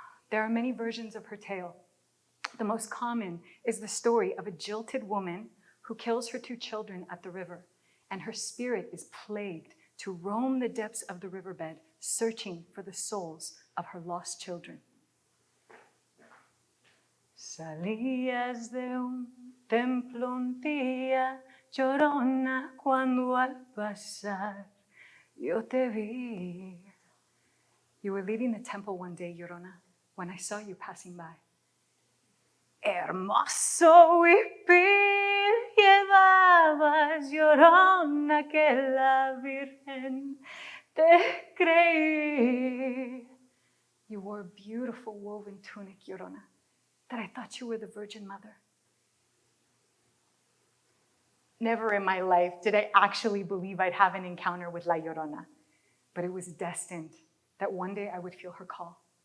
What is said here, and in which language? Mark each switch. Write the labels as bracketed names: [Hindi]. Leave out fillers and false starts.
[English] There are many versions of her tale. The most common is the story of a jilted woman who kills her 2 children at the river, and her spirit is plagued to roam the depths of the riverbed, searching for the souls of her lost children. [Spanish] Salías de un templo un día, Llorona, cuando al pasar yo te vi. [English] You were leaving the temple one day, Llorona, when I saw you passing by. [Spanish] Hermoso huipil llevabas, Llorona, que la Virgen te creí. [English] You wore a beautiful woven tunic, Llorona, that I thought you were the Virgin Mother. Never in my life did I actually believe I'd have an encounter with La Llorona, but it was destined that one day I would feel her call.